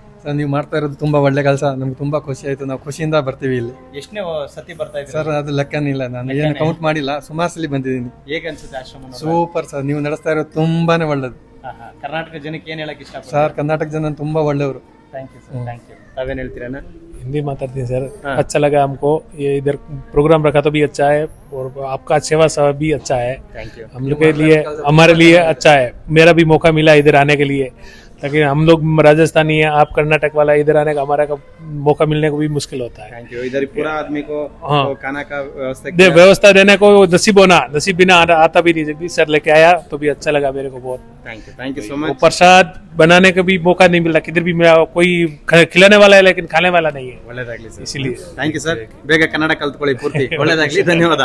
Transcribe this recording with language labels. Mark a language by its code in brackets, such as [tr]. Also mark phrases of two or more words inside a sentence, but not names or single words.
[kn] ಸರ್, ನೀವು ಮಾಡ್ತಾ ಇರೋದು ತುಂಬಾ ಒಳ್ಳೆ ಕೆಲಸ. ನಮ್ಗೆ ತುಂಬಾ ಖುಷಿ ಆಯ್ತು. ನಾವು ಖುಷಿಯಿಂದ ಬರ್ತೀವಿ ಇಲ್ಲಿ. ಎಷ್ಟನೇ ಸತಿ ಬರ್ತಾ ಇದ್ದೀರಿ ಸರ್? ಅದು ಲೆಕ್ಕನಿಲ್ಲ, ನಾನು ಏನು ಕೌಂಟ್ ಮಾಡಿಲ್ಲ. ಸುಮಾರು ಸಲ ಬಂದಿದ್ದೀನಿ. ಹೇಗೆ ಅನ್ಸುತ್ತೆ ಆಶ್ರಮ? ಸೂಪರ್ ಸರ್. ನೀವು ನಡೆಸ್ತಾ ಇರೋದು ತುಂಬಾನೇ ಒಳ್ಳೇದು. ಕರ್ನಾಟಕ ಜನಕ್ಕೆ ಏನ್ ಹೇಳಕ್ ಇಷ್ಟ? ಸರ್, ಕರ್ನಾಟಕ ಜನ ತುಂಬಾ ಒಳ್ಳೆಯವರು. [en] Thank you sir. Thank you. ತಾವೇನ್ ಹೇಳ್ತೀರಣ್ಣ? [hi] हिंदी माताती सर. अच्छा लगा हमको. ये इधर प्रोग्राम रखा तो भी अच्छा है, और आपका सेवा सब भी अच्छा है. [en] Thank you. [hi] हम लोग के लिए, हमारे लिए अच्छा है. मेरा भी मौका मिला इधर आने के लिए, ताकि हम लोग राजस्थानी है, आप कर्नाटक वाला, इधर आने का हमारा का मौका मिलने को भी मुश्किल होता है. [en] Thank you. [hi] इधर पूरा आदमी को हाँ, खाना का व्यवस्था देने को नसीब होना, नसीब बिना आता भी नहीं. जगदीश सर लेके आया तो भी अच्छा लगा मेरे को बहुत. [en] Thank you so much. [hi] प्रसाद बनाने का भी मौका नहीं मिला. किधर भी कोई खिलाने वाला है लेकिन खाने वाला नहीं है. [kn] ಒಳ್ಳೆದಾಗ್ಲಿ ಸರ್. [hi] इसीलिए [en] Thank you sir. [kn] ಬೇಗ ಕನ್ನಡ ಕಲ್ತ್ಕೊಳ್ಳಿ ಪೂರ್ತಿ. ಒಳ್ಳೆದಾಗ್ಲಿ. ಧನ್ಯವಾದ.